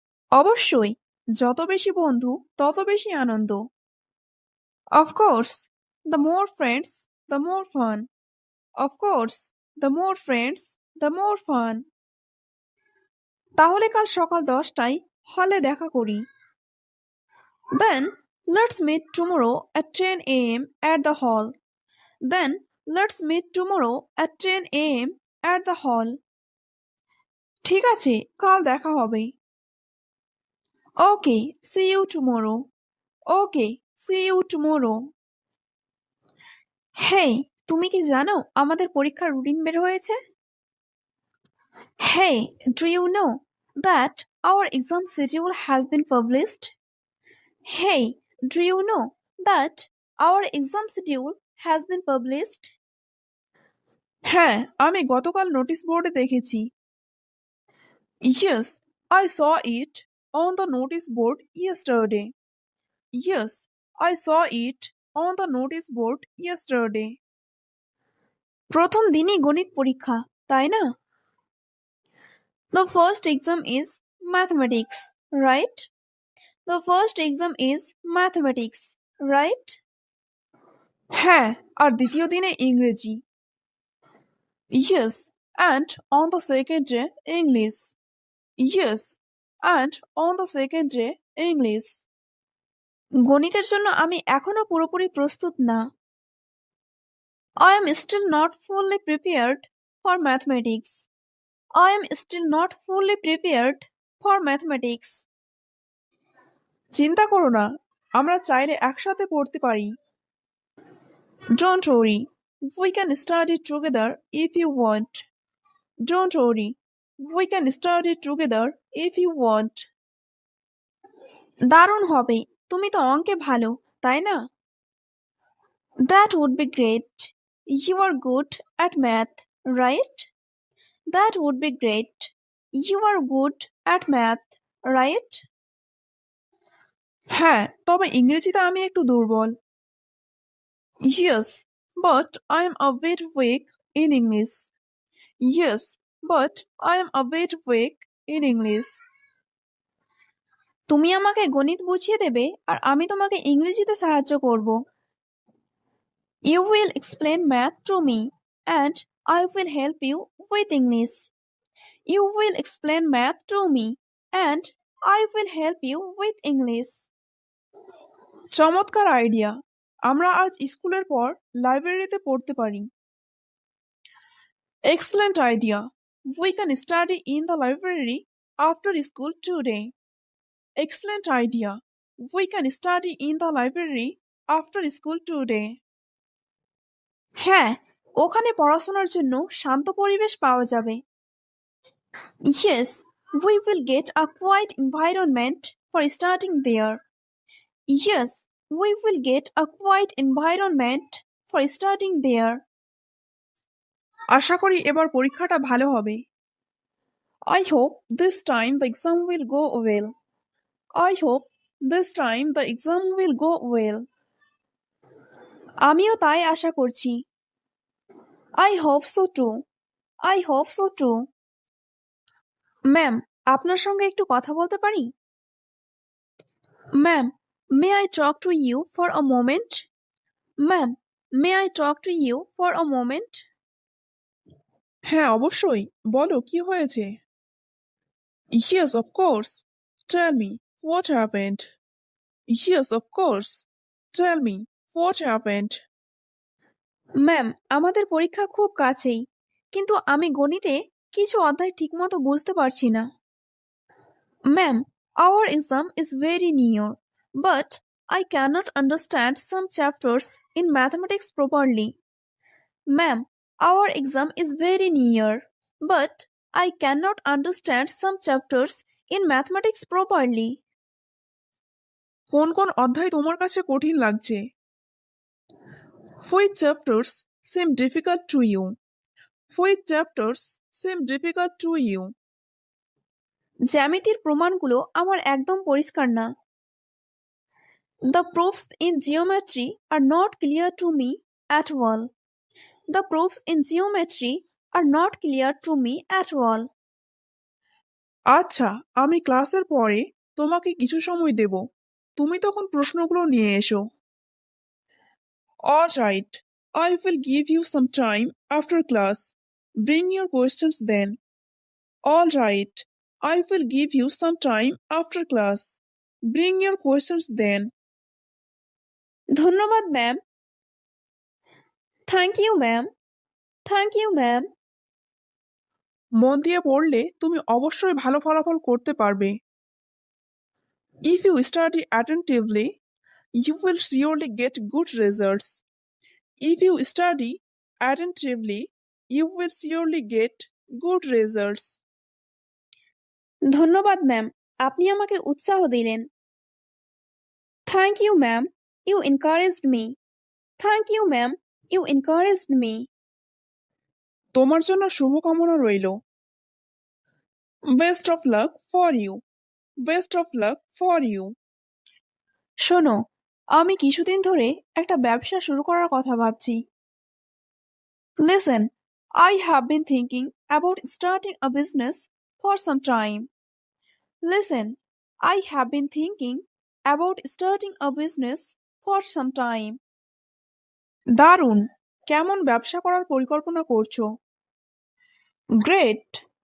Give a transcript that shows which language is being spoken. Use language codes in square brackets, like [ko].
[bn] অবশ্যই, যত বেশি বন্ধু তত বেশি আনন্দ। [en] Of course, the more friends, the more fun. Of course, the more friends, the more fun. [bn] তাহলে কাল সকাল 10টায় হলে দেখা করি। [en] Then let's meet tomorrow at 10 a.m. at the hall. Then let's meet tomorrow at 10 a.m. at the hall. [bn] ঠিক আছে, কাল দেখা হবে। [en] Okay, see you tomorrow. Okay, see you tomorrow. [bn] Hey, তুমি কি জানো আমাদের পরীক্ষার রুটিন বের হয়েছে? [en] Hey, do you know that our exam schedule has been published? Hey, do you know that our exam schedule has been published? [bn] হ্যাঁ, আমি গতকাল নোটিশ বোর্ডে দেখেছি। [en] Yes, I saw it on the notice board yesterday. Yes, I saw it on the notice board yesterday. [bn] প্রথম দিনই গণিত পরীক্ষা, তাই না? [en] The first exam is mathematics, right? The first exam is mathematics, right? [bn] হ্যাঁ, আর দ্বিতীয় দিনে ইংরেজি। [en] Yes, and on the second day English. Yes, and on the second day English. [bn] গণিতের জন্য আমি এখনো পুরোপুরি প্রস্তুত না। [en] I am still not fully prepared for mathematics. I am still not fully prepared for mathematics. [bn] চিন্তা করো না, আমরা চাইলে একসাথে পড়তে পারি। [en] Don't worry, we can study together if you want. Don't worry, we can study together if you want. [bn] দারুণ হবে, তুমি তো অঙ্কে ভালো, তাই না? [en] That would be great. You are good at math, right? That would be great. You are good at math, right? [bn] হ্যাঁ, তবে ইংরেজিতে আমি একটু দুর্বল। [en] Yes, but I am a bit weak in English. Yes, but I am a bit weak in English. [bn] তুমি আমাকে গণিত বুঝিয়ে দেবে আর আমি তোমাকে ইংরেজিতে সাহায্য করব। [en] You will explain math to me and I will help you with English. You will explain math to me and I will help you with English. [bn] চমৎকার আইডিয়া, আমরা আজ স্কুলের পর লাইব্রেরিতে পড়তে পারি। [en] Excellent idea. We can study in the library after school today. Excellent idea. We can study in the library after school today. [bn] হ্যাঁ, ওখানে পড়াশোনার জন্য শান্ত পরিবেশ পাওয়া যাবে। [en] Yes, we will get a quiet environment for studying there. Yes, we will get a quiet environment for studying there. [bn] আশা করি এবার পরীক্ষাটা ভালো হবে। [en] I hope this time the exam will go well. I hope this time the exam will go well. [bn] আমিও তাই আশা করছি। [en] I hope so too. I hope so too. [bn] Ma'am, আপনার সঙ্গে একটু কথা বলতে পারি? [en] Ma'am, may I talk to you for a moment? Ma'am, may I talk to you for a moment? [bn] হ্যাঁ, অবশ্যই, বলো কি হয়েছে? [en] Yes, of course. Tell me, what happened? Yes, of course. Tell me, what happened? [bn] Ma'am, আমাদের পরীক্ষা খুব কাছেই, কিন্তু আমি গণিতে কিছু অধ্যায় ঠিকমতো বুঝতে পারছি না। [en] Ma'am, our exam is very near, but I cannot understand some chapters in mathematics properly. Ma'am, our exam is very near, but I cannot understand some chapters in mathematics properly. [bn] কোন কোন অধ্যায় তোমার কাছে কঠিন লাগছে? [en] Which chapters seem difficult to you? Which chapters seem difficult to you? [bn] জ্যামিতির প্রমাণগুলো আমার একদম পরিষ্কার না। [en] The proofs in geometry are not clear to me at all. The proofs in geometry are not clear to me at all. [bn] আচ্ছা, আমি ক্লাসের পরে তোমাকে কিছু সময় দেব, তুমি তখন প্রশ্নগুলো নিয়ে এসো। [en] All right, I will give you some time after class. Bring your questions then. All right, I will give you some time after class. Bring your questions then. [bn] ধন্যবাদ ma'am. [en] Thank you ma'am. Thank you ma'am. [bn] মন দিয়ে পড়লে তুমি অবশ্যই ভালো ফলাফল করতে পারবে। [en] If you study attentively, you will surely get good results. If you study attentively, you will surely get good results. [bn] ধন্যবাদ ম্যাম, আপনি আমাকে উৎসাহ দিলেন। [en] Thank you ma'am, you encouraged me. Thank you ma'am, you encouraged me. [bn] তোমার জন্য শুভকামনা রইল। [en] Best of luck for you. Best of luck for you. [bn] শোনো, আমি কিছুদিন ধরে একটা ব্যবসা শুরু করার কথা ভাবছি। [en] Listen, I have been thinking about starting a business for some time. Listen, I have been thinking about starting a business for some time. [bn] দারুণ! কেমন ব্যবসা করার পরিকল্পনা করছো? Great!